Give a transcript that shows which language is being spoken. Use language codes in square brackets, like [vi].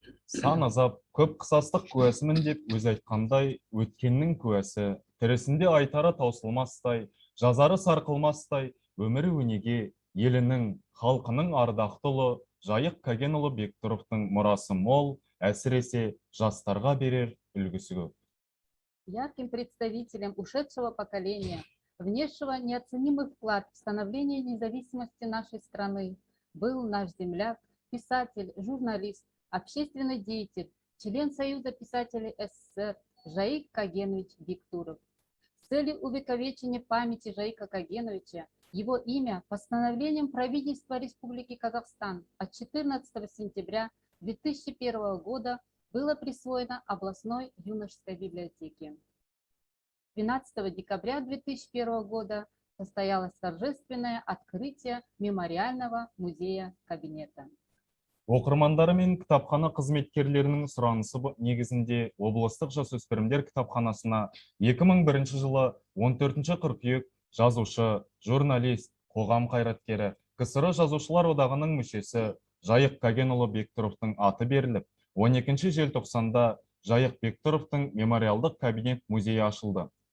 [kk] Сан азап, көп қысастық куәсімін деп өз айтқандай, өткеннің куәсі, тірісінде айтары таусылмастай, жазары сарқылмастай, өмірі өнеге, елінің, халқының ардақты ұлы Жайық Кагенұлы Бектұровтың мұрасы мол, әсіресе жастарға берер үлгісі көп. [ru] Ярким представителем ушедшего поколения, внесшего неоценимый вклад в становление независимости нашей страны, был наш земляк, писатель, журналист, общественный деятель, член Союза писателей СССР Жайық Кагенович Бектуров. С целью увековечения памяти Жайыка Кагеновича его имя постановлением правительства Республики Казахстан от 14 сентября 2001 года было присвоено областной юношеской библиотеке. 12 декабря 2001 года состоялось торжественное открытие мемориального музея кабинета. [kk] Оқырмандары мен кітапхана қызметкерлерінің сұранысы негізінде облыстық жасөспірімдер кітапханасына 2001 жылы 14 қыркүйек жазушы, журналист, қоғам қайраткері, КСР жазушылар одағының мүшесі Жайық Кагенұлы Бектұровтың аты беріліп, 12 желтоқсанда Жайық Бектұровтың мемориалдық кабинет музейі ашылды.